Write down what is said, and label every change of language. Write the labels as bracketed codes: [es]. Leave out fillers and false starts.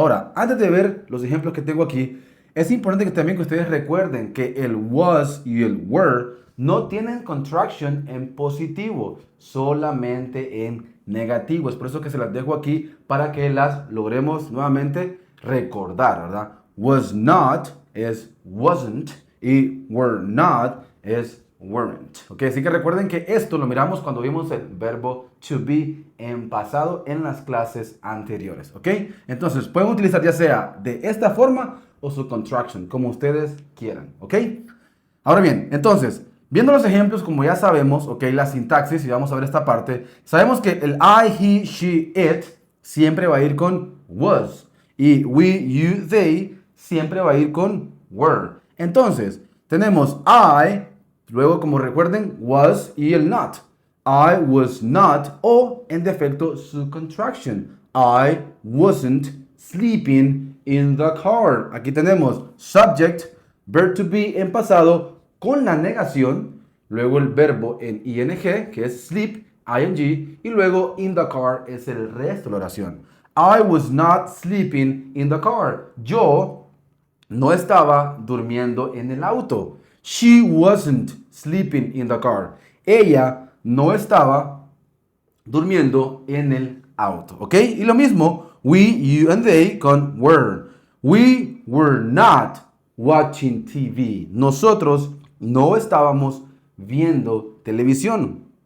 [es] Ahora, antes de ver los ejemplos que tengo aquí, es importante que también que ustedes recuerden que el was y el were no tienen contraction en positivo, solamente en negativo. Es por eso que se las dejo aquí para que las logremos nuevamente recordar, ¿verdad? [en] Was not es wasn't y were not es weren't. [es] ¿Ok? Así que recuerden que esto lo miramos cuando vimos el verbo to be en pasado en las clases anteriores. ¿Ok? Entonces pueden utilizar ya sea de esta forma o su contraction, como ustedes quieran. ¿Ok? Ahora bien, entonces, viendo los ejemplos, como ya sabemos, ok, la sintaxis, y vamos a ver esta parte, sabemos que el I, he, she, it siempre va a ir con was. Y we, you, they siempre va a ir con were. Entonces, tenemos I, luego como recuerden, was y el not. [en] I was not, [es] o en defecto su contraction. [en] I wasn't sleeping in the car. [es] Aquí tenemos subject, verb to be en pasado con la negación, luego el verbo en ing, que es sleep, ing, y luego [en] in the car [es] es el resto de la oración. [en] I was not sleeping in the car. [es] Yo no estaba durmiendo en el auto. [en] She wasn't sleeping in the car. [es] Ella no estaba durmiendo en el auto. ¿Ok? Y lo mismo, [en] we, you, and they [es] con were. [en] We were not watching TV. [es] Nosotros no estábamos viendo televisión.